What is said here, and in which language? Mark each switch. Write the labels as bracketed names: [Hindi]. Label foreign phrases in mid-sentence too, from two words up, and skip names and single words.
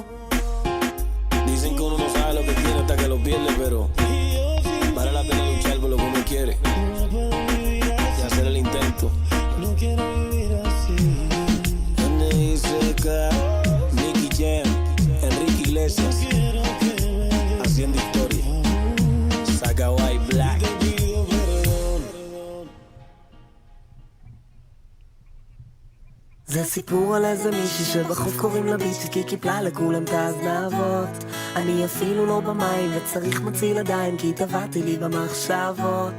[Spanish] Dicen que uno no sabe lo que tiene hasta que lo pierde, pero vale la pena luchar por lo que uno quiere y hacer el intento. No quiero vivir así. NICK, Nicky Jam, Enrique Iglesias, haciendo historia. Saga White Black. [Hebrew] זה סיפור על איזה מישהי שבחוף קוראים לה ביצ'יקי, קיפלה לכולם את האזנבות. אני אפילו לא במים וצריך מציל ידיים כי טבעתי לי במחשבות.